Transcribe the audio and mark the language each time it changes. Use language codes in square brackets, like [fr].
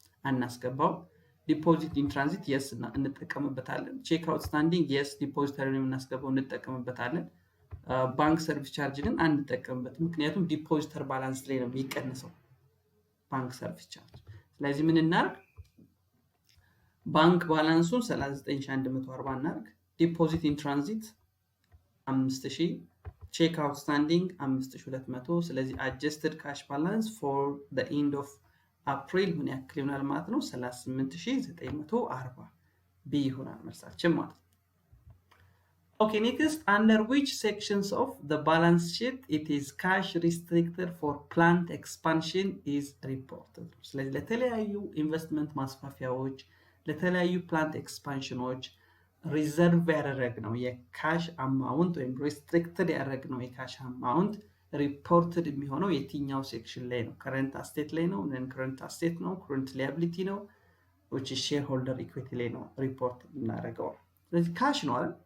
[am] አናስገባው። ዲፖዚት ኢን ትራንዚት የስ እንጠቀምበታለን። ቼክ አውትስታንዲንግ የስ ዲፖዚተር ላይ የምናስገባው እንጠቀምበታለን። ባንክ ሰርቪስ ቻርጅ ግን አንጠቀምበት፣ ምክንያቱም ዲፖዚተር ባላንስ ላይ ነው የሚቀንሰው ባንክ ሰርቪስ ቻርጅ። ስለዚህ ምን እናርግ? ባንክ ባላንሱን 39140 እናርግ። ዲፖዚት ኢን ትራንዚት 5000፣ ቼክ አውትስታንዲንግ 5200። ስለዚህ አጀስትድ ካሽ ባላንስ ፎር the end of አፕሪል ምን ያክል ይሆናል ማለት ነው? 38940 ቢ ይሆናል መልሳችን ማለት ነው። [en] Okay, next, under which sections of the balance sheet it is cash restricted for plant expansion is reported? [am] ስለዚህ ለተለያዩ ኢንቨስትመንት ማስፋፊያዎች፣ ለተለያዩ ፕላንት ኤክስፓንሽኖች ሪዘርቭ ያደረግነው የካሽ አማውንት ወይም ሪስትሪክትድ ያደረግነው የካሽ አማውንት ሪፖርትድ የሚሆነው የትኛው ሴክሽን ላይ ነው? ከረንት አስቴት ላይ ነው? ነን ከረንት አስቴት ነው? ከረንት ሊያቢሊቲ ነው? [en] which is shareholder equity [am] ላይ ነው ሪፖርት እናደርገው። ስለዚህ ካሽ ነው አይደል?